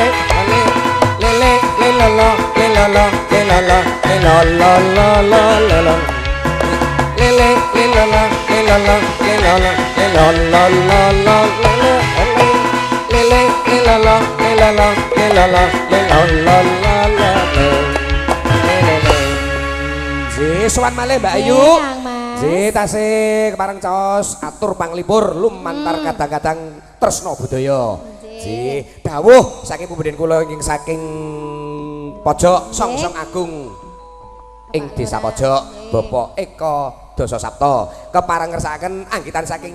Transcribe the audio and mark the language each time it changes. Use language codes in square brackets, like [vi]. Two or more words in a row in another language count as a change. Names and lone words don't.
[jv] lele lelolo lelolo lelolo lelolo lelolo lele lelolo lelolo lelolo lelolo lele lelolo lelolo lelolo lelolo Sowan malih Mbak Ayu. Nggih tasih kepareng caos atur panglipur lumantar kadang-kadang tresna budaya. Nggih, dawuh saking pembedhen kula ing saking pojok Songsong Agung ing Desa Pojok Bapak Eka Dasa Sapta kepareng ngersakaken anggitan saking